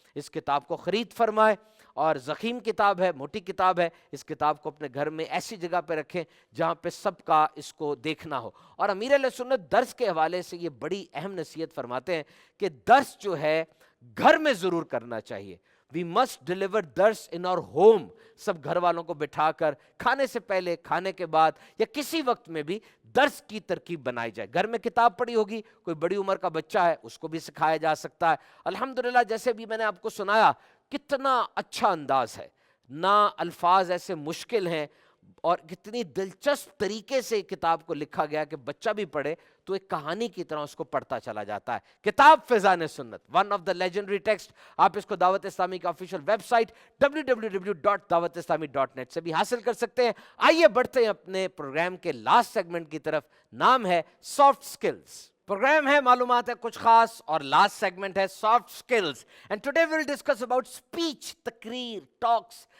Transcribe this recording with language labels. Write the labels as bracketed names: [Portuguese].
[Urdu] اس کتاب کو خرید فرمائیں. اور ضخیم کتاب ہے، موٹی کتاب ہے. اس کتاب کو اپنے گھر میں ایسی جگہ پہ رکھیں جہاں پہ سب کا اس کو دیکھنا ہو. اور امیر اہل سنت درس کے حوالے سے یہ بڑی اہم نصیحت فرماتے ہیں کہ درس جو ہے گھر میں ضرور کرنا چاہیے. [English] We must deliver درس in our home. [Urdu] سب گھر والوں کو بٹھا کر کھانے سے پہلے، کھانے کے بعد، یا کسی وقت میں بھی درس کی ترکیب بنائی جائے. گھر میں کتاب پڑھی ہوگی، کوئی بڑی عمر کا بچہ ہے اس کو بھی سکھایا جا سکتا ہے. الحمدللہ جیسے بھی میں نے آپ کو سنایا کتنا اچھا انداز ہے، نہ الفاظ ایسے مشکل ہیں، اور کتنی دلچسپ طریقے سے کتاب کو لکھا گیا کہ بچہ بھی پڑھے تو ایک کہانی کی طرح اس کو پڑھتا چلا جاتا ہے. [English] کتاب Faizan Sunnat, one of the legendary text. [Urdu] آپ اس کو دعوت اسلامی کا آفیشیل ویب سائٹ www.dawatislami.net سے بھی حاصل کر سکتے ہیں. آئیے بڑھتے ہیں اپنے پروگرام کے لاسٹ سیگمنٹ کی طرف. نام ہے سافٹ سکلز. پروگرام ہے معلومات ہے کچھ خاص، اور لاسٹ سیگمنٹ ہے soft skills. [English] And today we will discuss about speech, تقریر، talks.